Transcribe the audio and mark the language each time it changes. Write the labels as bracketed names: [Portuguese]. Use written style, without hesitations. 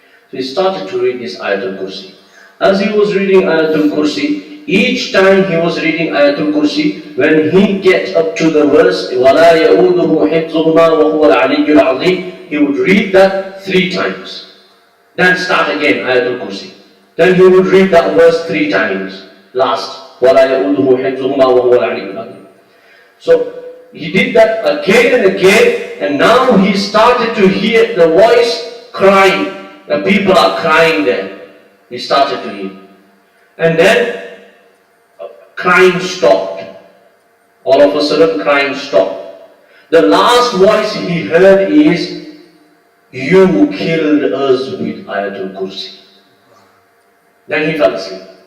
[English] So he started to read this Ayatul Kursi. As he was reading Ayatul Kursi, each time he was reading Ayatul Kursi, when he gets up to the verse, [Arabic] وَلَا يَؤُودُهُ حِفْظُهُمَا وَهُوَ الْعَلِيُّ الْعَظِيمُ, [English] he would read that 3 times. Then start again, Ayatul Kursi. Then he would read that verse 3 times. [Arabic] Last, وَلَا يَؤُودُهُ حِفْظُهُمَا وَهُوَ الْعَلِيُّ الْعَظِيمُ. [English] So he did that again and again, and now he started to hear the voice crying. The people are crying there. He started to hear. And then crying stopped. All of a sudden crying stopped. The last voice he heard is, you killed us with Ayatul Kursi. Then he fell asleep.